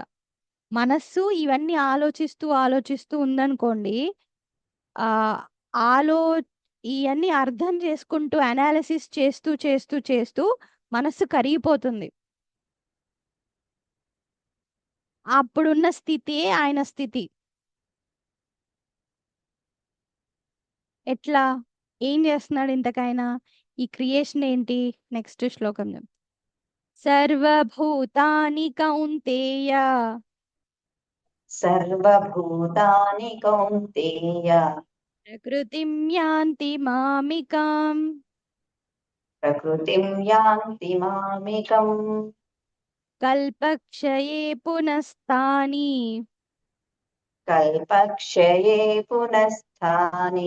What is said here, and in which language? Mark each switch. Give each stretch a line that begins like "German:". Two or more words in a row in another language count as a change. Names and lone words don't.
Telugu: మనస్సు ఇవన్నీ ఆలోచిస్తూ ఆలోచిస్తూ ఉందనుకోండి, ఆ ఆలో ఇవన్నీ అర్థం చేసుకుంటూ అనాలిసిస్ చేస్తూ చేస్తూ చేస్తూ మనస్సు కరిగిపోతుంది. అప్పుడున్న స్థితియే ఆయన స్థితి. ఎట్లా, ఏం చేస్తున్నాడు ఇంతకైనా? ఈ క్రియేషన్ ఏంటి? నెక్స్ట్ శ్లోకం చెప్.
Sanskrit: సర్వభూతాని కౌంతేయ సర్వభూతాని కౌంతేయ ప్రకృతిం యాంతి మామికాం ప్రకృతిం యాంతి మామికం కల్పక్షయే పునస్తాని కల్పక్షయే పునఃస్థాని